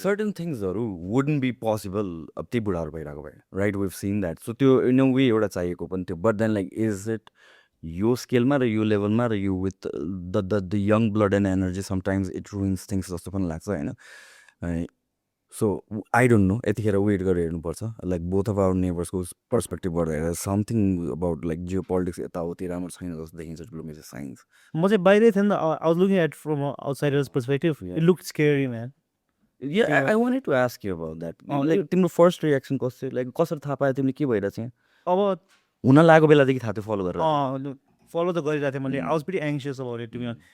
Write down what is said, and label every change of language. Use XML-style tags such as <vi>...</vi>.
<en>certain things wouldn't be possible</en> <ne>अब त्यही बुढाहरू भइरहेको भए</ne> <en>right we've seen that so</en> <ne>त्यो</ne> <en>in a way</en> <ne>एउटा चाहिएको पनि थियो</ne> <en>but then like is it</en> <ne>यो स्केलमा र यो लेभलमा र यो</ne> <en>with the young blood and energy sometimes it ruins things</en> <ne>जस्तो पनि लाग्छ होइन</ne> <en>so I don't know</en> <ne>यतिखेर वेट गरेर हेर्नुपर्छ</ne> <en>like both of our neighborsको</en> <ne>पर्सपेक्टिभबाट हेरेर</ne> <en>something about like geopolitics</en> <ne>यताउति राम्रो छैन जस्तो देखिन्छ</ne> <en>to look at the signs.</en> <ne>म चाहिँ बाहिरै थिएँ नि त</ne> <en>I was looking at from an outsider's perspective. It looked scary, man. Yeah, I wanted to ask you about that.</en> <ne>Like तिम्रो फर्स्ट रिएक्सन कस्तो like कसरी थाहा पायो तिमीले के भइरहेको छ अब हुन लागेको बेलादेखि थाहा थियो फलो गरेर फलो त गरिरहेको थिएँ मैले</ne> <en>I was pretty anxious about it to be honest.</en>